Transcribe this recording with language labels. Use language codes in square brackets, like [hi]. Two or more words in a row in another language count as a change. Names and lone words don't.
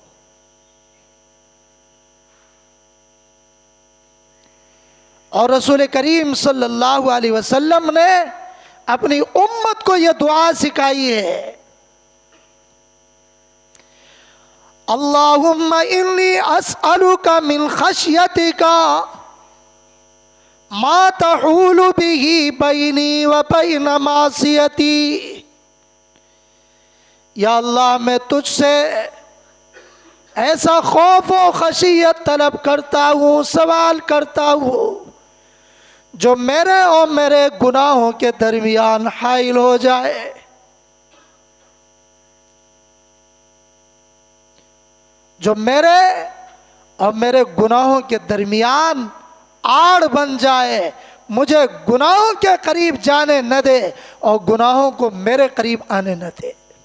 [ur] اور رسول کریم [ar] صلی اللہ علیہ وسلم [ur] نے اپنی امت کو یہ دعا سکھائی ہے، [ar] اللہم انی اسألک من خشیتک ما تحول به بینی و بین معصیتی۔ [ur] یا اللہ میں تجھ سے ایسا خوف و خشیت طلب کرتا ہوں، سوال کرتا ہوں جو میرے اور میرے گناہوں کے درمیان حائل ہو جائے، جو میرے اور میرے گناہوں کے درمیان آڑ بن جائے، مجھے گناہوں کے قریب جانے نہ دے اور گناہوں کو میرے قریب آنے نہ دے۔